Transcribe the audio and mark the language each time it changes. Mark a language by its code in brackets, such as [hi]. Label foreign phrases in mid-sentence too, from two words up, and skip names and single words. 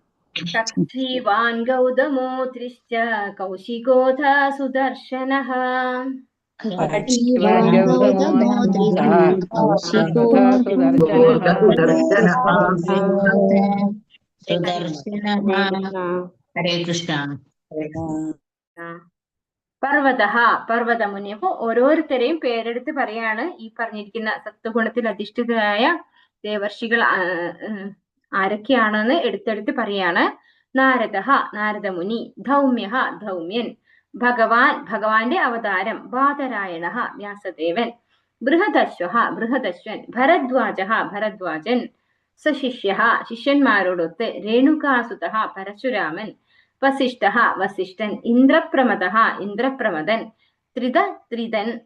[sa] कक्षीवान् गौतमोऽत्रिश्च कौशिकोऽथ सुदर्शनः कक्षीवान् गौतमोऽत्रिश्च कौशिको तथा सुदर्शनः सुदर्शनः। हरे कृष्ण। [ml] പർവതഃ പർവതമുനി. അപ്പൊ ഓരോരുത്തരെയും പേരെടുത്ത് പറയാണ് ഈ പറഞ്ഞിരിക്കുന്ന സത്വഗുണത്തിൽ അധിഷ്ഠിതരായ ദേവർഷികൾ ആരൊക്കെയാണെന്ന് എടുത്തെടുത്ത് പറയാണ്. നാരദഃ നാരദമുനി, ധൗമ്യഃ ധൗമ്യൻ, ഭഗവാൻ ഭഗവാന്റെ അവതാരം, ബാദരായണഃ വ്യാസദേവൻ, ബൃഹദശ്വഃ ബൃഹദശ്വൻ, ഭരദ്വാജഃ ഭരദ്വാജൻ, സശിഷ്യഃ ശിഷ്യന്മാരോടൊത്ത്, രേണുകാസുതഃ പരശുരാമൻ, വസിഷ്ഠഃ വസിഷ്ഠൻ, ഇന്ദ്രപ്രമദഃ ഇന്ദ്രപ്രമദൻ, ത്രിതൻ,